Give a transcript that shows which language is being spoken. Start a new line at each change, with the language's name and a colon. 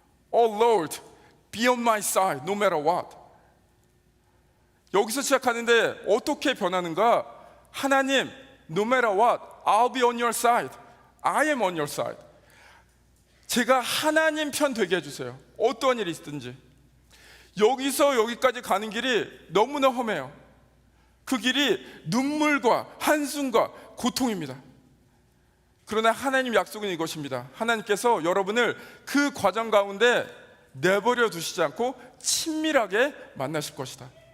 English: Oh Lord, be on my side no matter what.
Korean: 여기서 시작하는데 어떻게 변하는가?
English: 하나님, no matter what, I'll be on your side. I am on your side.
Korean: 제가 하나님 편 되게 해주세요. 어떠한 일이 있든지. 여기서 여기까지 가는 길이 너무나 험해요. 그 길이 눈물과 한숨과 고통입니다. 그러나 하나님 약속은 이것입니다. 하나님께서 여러분을 그 과정 가운데 내버려 두시지 않고 친밀하게 만나실 것이다.